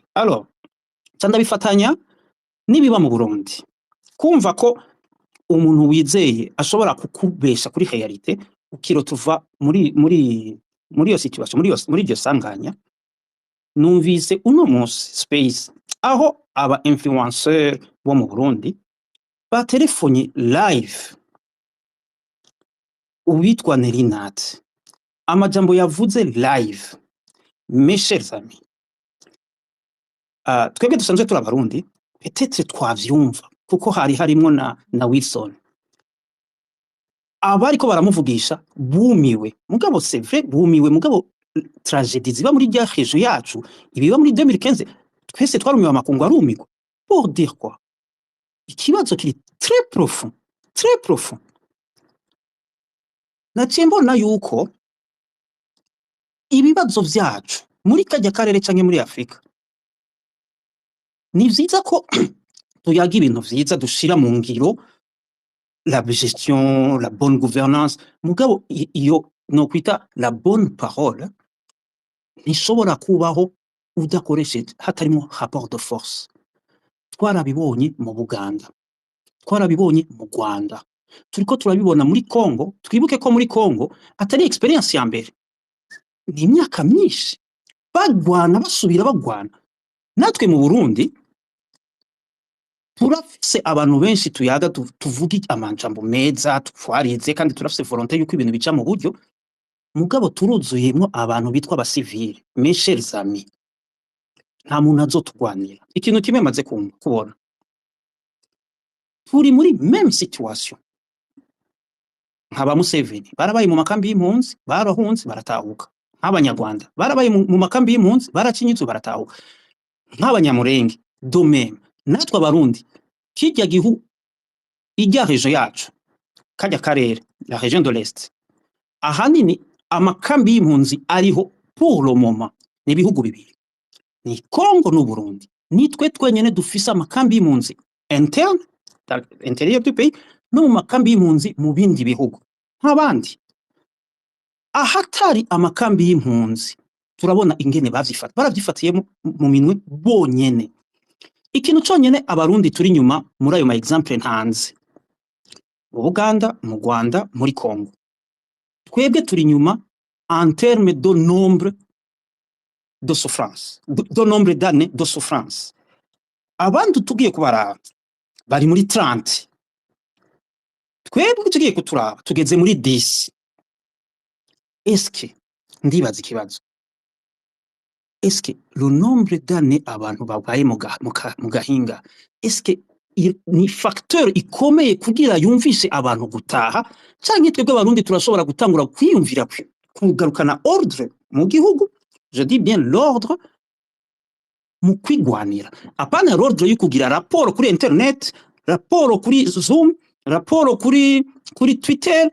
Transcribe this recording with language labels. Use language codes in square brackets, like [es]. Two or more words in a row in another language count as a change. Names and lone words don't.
[rn] Alors cyanda bifatanya nibiba mu Burundi kumva ko umuntu wizeye ashobora kukubesha kuri realite ukiro tuva muri iyo situation muri iryo sanganya. Numvise uno munsi space aho aba influencer bo mu Burundi ba telefone live uwitwa Nerinat amajambo yavuze live. [fr] Mes chers amis [rn] twebwe dusanzwe turi abarundi peut-être twavyumva kuko harimo na Wilson abariko baramuvugisha bumiwe mugabo [fr] c'est vrai [rn] bumiwe mugabo tragédie ziba muri rya région yacu ibiba muri 2015 twese twarumiwe amakungu arumigwa [fr] pour dire quoi [rn] ikibazo kiri [fr] très profond [rn] naciye mbona yuko ibibazo vyacu muri kajya karere canke muri Afrika ni vyiza ko tuyaga ibintu vyiza dushira mu ngiro [fr] la gestion la bonne gouvernance [rn] mugabo iyo no kwita [fr] la bonne parole [rn] nishobora kubaho udakoresheje hatarimo [fr] rapport de force. [rn] Twarabibonye mu Buganda twarabibonye mu Rwanda turiko turabibona muri Congo. Twibuke ko muri Congo atari experience ya mbere ni imyaka myinshi bagwana basubira bagwana. Natwe mu Burundi turafise abantu benshi tuyaga tuvuga amajambo meza twarize kandi turafise volonté yuko ibintu bica mu buryo mugabo turuzuyemwo abantu bitwa abasivile. [fr] Mes chers amis, [rn] nta muntu azotugwanira. Ikintu kimwe maze kubona, turi muri [fr] même situation [rn] nk'aba Museveni barabaye mu makambi y'impunzi, barahunze baratahuka. Nk'abanyarwanda barabaye mu makambi y'impunzi, baracinyitse baratahuka. Nk'abanyamurenge [fr] de même, [rn] natwe abarundi kirya gihu ijya region yacu, kajya karere [fr] la région de l'Est, [rn] ahanini amakambi y'impunzi ariho [fr] pour le moment [rn] ni ibihugu bibiri, ni Congo n'u Burundi. Nitwe twenyene dufise amakambi y'impunzi interne, [fr] dans l'intérieur du pays, [rn] no mu makambi y'impunzi mu bindi bihugu nk'abandi. Ahatari amakambi y'impunzi turabona ingene baravyifatiye mu minwe bonyene. Ikintu conyene abarundi turi nyuma muri ayo ma exemple ntanze, mu Buganda, mu Rwanda, muri Congo, twebwe turi nyuma [fr] en terme de nombre de souffrance, de nombre d'années de souffrance. [rn] Abandi tugiye kubaraba bari muri 30, twebwe tugiye kuturaba tugeze muri 10. Eske ndibaza ikibazo, eske [fr] le nombre d'années [rn] abantu babaye mu gahinga, eske ni facteur ikomeye kugira yumvise abantu gutaha, canke twebwe abarundi turashobora gutangura kwiyumvira kugarukana ordre mu gihugu? [fr] Je dis bien l'ordre [rn] mu kwigwanira, apana l'ordre yo kugira raporo kuri internet, raporo kuri Zoom, raporo kuri Twitter.